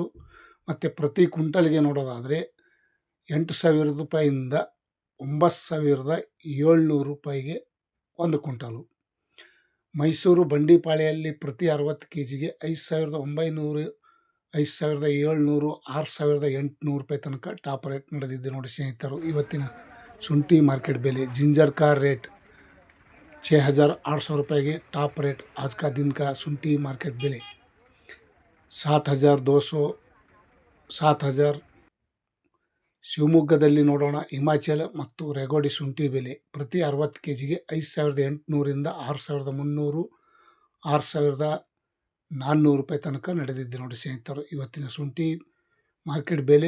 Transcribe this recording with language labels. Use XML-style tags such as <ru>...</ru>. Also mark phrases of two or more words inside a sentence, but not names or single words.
<kn>ಮತ್ತು ಪ್ರತಿ ಕ್ವಿಂಟಲ್ಗೆ ನೋಡೋದಾದರೆ 8,000 ರೂಪಾಯಿಯಿಂದ 9,700 ರೂಪಾಯಿಗೆ ಒಂದು ಕ್ವಿಂಟಲು. ಮೈಸೂರು ಬಂಡಿಪಾಳೆಯಲ್ಲಿ ಪ್ರತಿ 60 kgಗೆ 5,900, 5,700, 6,800 ರೂಪಾಯಿ ತನಕ</kn> <en>top rate</en> <kn>ನಡೆದಿದೆ ನೋಡಿ ಸ್ನೇಹಿತರು ಇವತ್ತಿನ ಶುಂಠಿ ಮಾರ್ಕೆಟ್ ಬೆಲೆ.</kn> <hi>जिंजर का रेट</hi> <kn>6,800 ರೂಪಾಯಿಗೆ</kn> <en>top rate.</en> <hi>आज का दिन का</hi> <kn>ಶುಂಠಿ ಮಾರ್ಕೆಟ್ ಬೆಲೆ 7,200, 7,000. ಶಿವಮೊಗ್ಗದಲ್ಲಿ ನೋಡೋಣ. ಹಿಮಾಚಲ ಮತ್ತು ರೆಗೋಡಿ ಶುಂಠಿ ಬೆಲೆ ಪ್ರತಿ 60 kgಗೆ 5,800ರಿಂದ 6,300, 6,400 ರೂಪಾಯಿ ತನಕ ನಡೆದಿದೆ ನೋಡಿ ಸ್ನೇಹಿತರು ಇವತ್ತಿನ ಶುಂಠಿ ಮಾರ್ಕೆಟ್ ಬೆಲೆ.</kn>